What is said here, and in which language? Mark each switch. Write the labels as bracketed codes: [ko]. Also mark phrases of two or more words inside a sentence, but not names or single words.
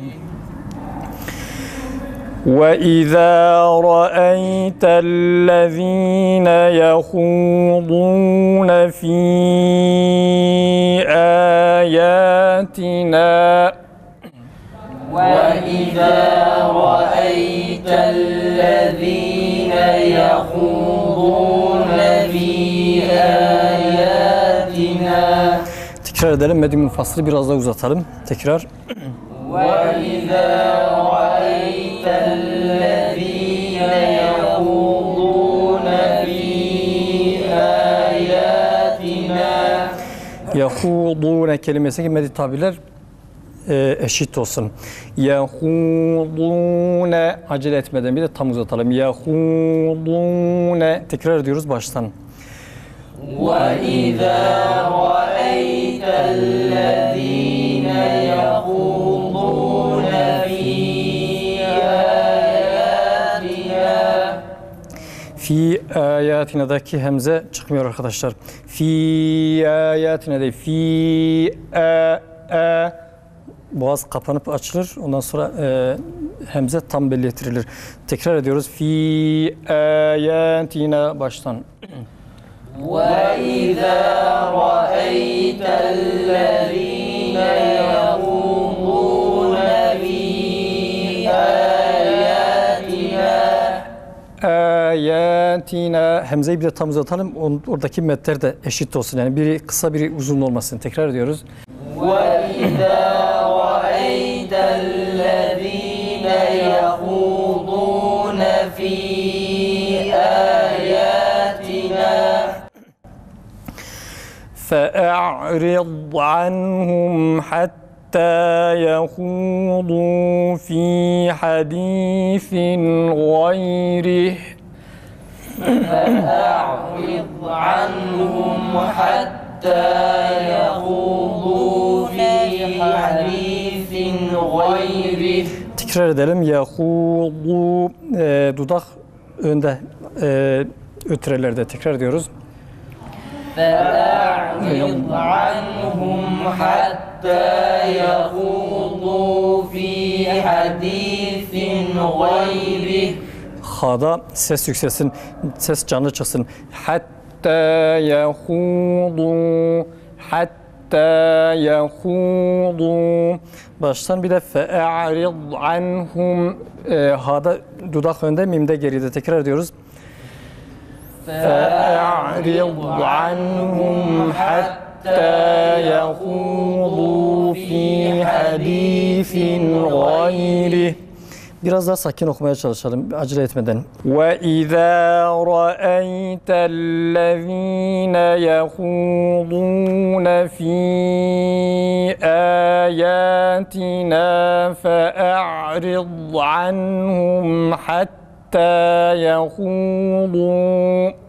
[ar] وإذا رأيت الذين يخوضون في آياتنا وإذا رأيت الذين يخوضون في آياتنا. [tr] Tekrar edelim. Meddi münfasılı biraz daha uzatalım. Tekrar. [ar] وإذا رأيت الذين يخوضون في آياتنا. [tr] Yahudune kelimesi gibi meddi tabirler eşit olsun. Yahudune acele etmeden bir de tam uzatalım. Yahudune tekrar ediyoruz baştan. [ar] وإذا رأيت الذين يخوضون في آياتنا. في آياتنا'daki [tr] hemze çıkmıyor arkadaşlar. [ar] في آياتنا [tr] değil. Fi boğaz kapanıp açılır. Ondan sonra hemze tam belli ettirilir. Tekrar ediyoruz. [ar] في آياتنا [tr] baştan. [ar] وإذا رأيت الذين يخوضون في آياتنا. [tr] Ayatina hemzeyi bir de tam uzatalım. Oradaki metler de eşit olsun. Yani biri kısa biri uzun olmasın. Tekrar ediyoruz. [ar] وإذا رأيت الذين يخوضون في آياتنا. فأعرض عنهم حتى يخوضوا في حديث غيره. فأعرض عنهم حتى يخوضوا في حديث غيره. [tr] Tekrar edelim. Yahudu dudak önde ötrelerde tekrar ediyoruz. [ar] فأعرض عنهم حتى يخوضوا في حديث غيره. [tr] Ha'da ses yükselsin, ses canlı çıksın. [ar] حتى يخوضوا، حتى يخوضوا. [tr] Baştan bir de [ar] فأعرض عنهم. [tr] Ha'da dudak önde, mimde geride. Tekrar ediyoruz. [ar] فأعرض عنهم حتى يخوضوا في حديث غيره. [tr] Biraz daha sakin okumaya çalışalım acele etmeden. [ar] وَإِذَا رَأَيْتَ الَّذ۪ينَ يَخُوضُونَ ف۪ي آيَاتِنَا فَأَعْرِضْ عَنْهُمْ حَتَّى يَخُوضُوا.